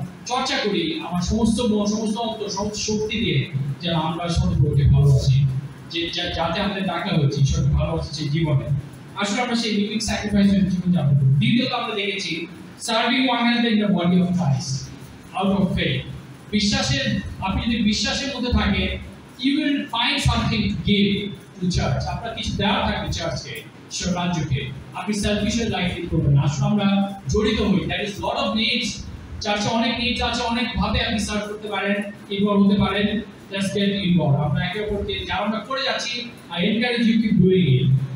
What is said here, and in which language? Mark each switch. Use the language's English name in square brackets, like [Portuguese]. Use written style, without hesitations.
[Bangla] চর্চা করি আমার সমস্ত অন্তর, সমস্ত শক্তি দিয়ে যেন আমরা ঈশ্বরকে ভালোবাসি, যে যাতে আমাদের ডাকা হয়েছে ঈশ্বরকে ভালোবাসি সেই জীবনে। আসলে আমরা সেই লিভিং স্যাক্রিফাইসের জীবন যাপন করি। দ্বিতীয়ত আমরা দেখেছি [English] Serving one another in the body of Christ out of faith. [Bangla] বিশ্বাসের, আপনি যদি বিশ্বাসের মধ্যে থাকেন, [English] you will find something to give to church. [Bangla] আপনার কিছু দেওয়া থাকবে চার্চকে, ঈশ্বর রাজ্যকে। আপনি [English] selfish life lead [Bangla] করবেন। আসলে আমরা জড়িত হই, [English] That is lot of needs. [Bangla] চার্চে অনেক নিডস আছে, অনেক ভাবে আপনি সার্ভ করতে পারেন, ইনভলভ হতে পারেন। [English] Let's get involve. [Bangla] আমরা একে অপরকে যা আমরা করে যাচ্ছি, [English] I encourage you keep doing it.